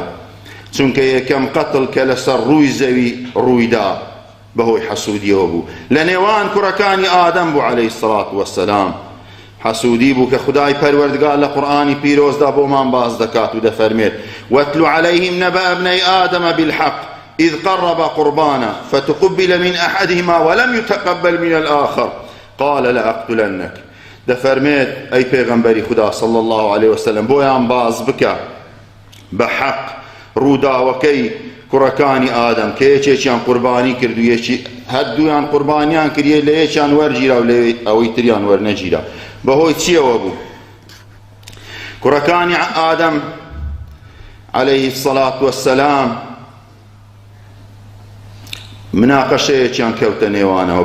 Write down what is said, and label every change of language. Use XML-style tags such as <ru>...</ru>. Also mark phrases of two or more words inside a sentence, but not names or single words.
<ckb>چونکە یەکەم قەتڵ کە لەسەر ڕووی زەوی ڕوویدا بەهۆی حەسوودیەوە بوو، لە نێوان کوڕەکانی ئادەم بوو</ckb> <ar>عەلەیهی سەڵات وەسەلام.</ar> <ckb>حەسوودی بوو کە خودای پەروەردگار لە قورئانی پیرۆزدا بۆمان باز دەکات و دەفەرمێت</ckb> <ar>واتل عەلەیهیم نەبە ئەبنەی ئادەمە بالحەق إذ قرب قربانا فتقبل من أحدهما ولم يتقبل من الآخر قال لأقتلنك.</ar> <ckb>دەفەرمێت ئەی پێغەمبەری خدا</ckb> <ar>صلى الله عليه وسلم</ar> <ckb>بۆیان باز بکە بە حەق ڕووداوەکەی کوڕەکانی ئادەم کە یەکێکیان قوربانی کرد و هەردوویان قوربانیان کردیە لە یەکیان وەرگیرا و لە ئەوەی تریان وەرنەگیرا. بەهۆی چیەوە بوو؟ کوڕەکانی ئادەم</ckb> <ar>عەلەیهی الصەلاة وەسسەلام</ar> <ckb>مناقەشەیەکیان کەوتە نێوانەوە.</ckb>